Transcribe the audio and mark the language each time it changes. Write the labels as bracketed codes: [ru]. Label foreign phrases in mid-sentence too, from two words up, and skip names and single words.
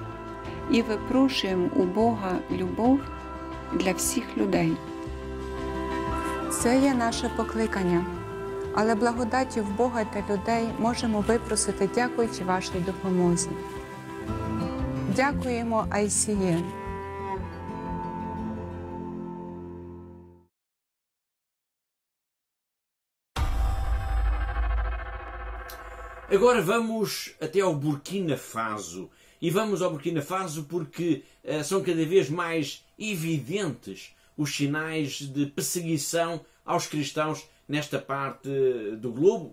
[uk] І випрошуємо у Бога любов для всіх людей. Це є наше покликання, але благодаттю в Бога та людей можемо випросити, дякуючи вашій допомозі. Дякуємо ICN. [pt] Agora vamos até ao Burkina Faso. E vamos ao Burkina Faso porque são cada vez mais evidentes os sinais de perseguição aos cristãos nesta parte do globo.